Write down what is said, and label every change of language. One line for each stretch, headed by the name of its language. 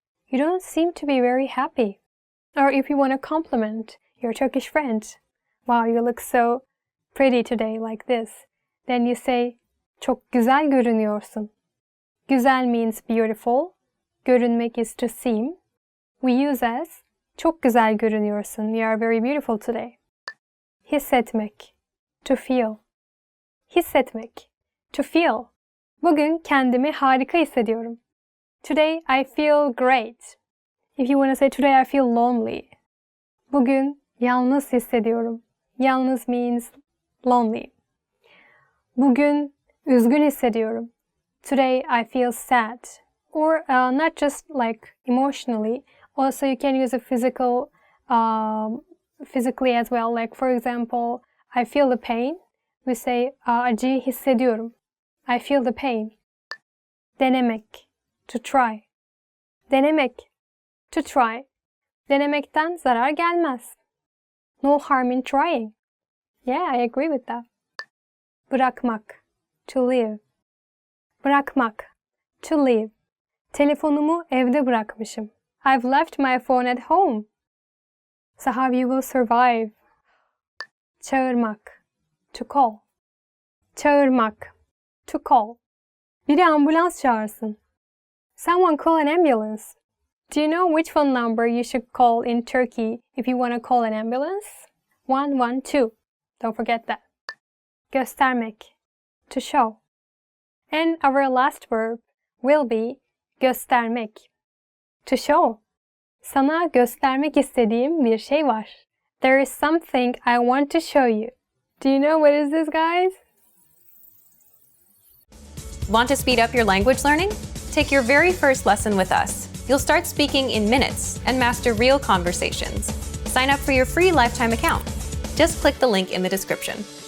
English: You don't seem to be very happy. Or if you want to compliment your Turkish friend. Wow, you look so pretty today like this. Then you say,
Turkish: çok güzel görünüyorsun.
English: Güzel means beautiful. Görünmek is to seem. We use as
Turkish: çok güzel görünüyorsun.
English: You are very beautiful today. Hissetmek. To feel. Hissetmek. To feel.
Turkish: Bugün kendimi harika hissediyorum.
English: Today I feel great. If you want to say today I feel lonely.
Turkish: Bugün yalnız hissediyorum.
English: Yalnız means lonely.
Turkish: Bugün üzgün hissediyorum.
English: Today I feel sad. Or not just like emotionally. Also you can use a physically as well. Like for example, I feel the pain. We say
Turkish: acıyı hissediyorum.
English: I feel the pain. Denemek. To try. Denemek. To try.
Turkish: Denemekten zarar gelmez.
English: No harm in trying. Yeah, I agree with that. Bırakmak. To leave. Bırakmak. To leave.
Turkish: Telefonumu evde bırakmışım.
English: I've left my phone at home. So how you will survive? Çağırmak. To call. Çağırmak. To call.
Turkish: Biri ambulans çağırsın.
English: Someone call an ambulance. Do you know which phone number you should call in Turkey if you want to call an ambulance? 112. Don't forget that. Göstermek. To show. And our last verb will be göstermek. To show.
Turkish: Sana göstermek istediğim bir şey var.
English: There is something I want to show you. Do you know what is this, guys? Want to speed up your language learning? Take your very first lesson with us. You'll start speaking in minutes and master real conversations. Sign up for your free lifetime account. Just click the link in the description.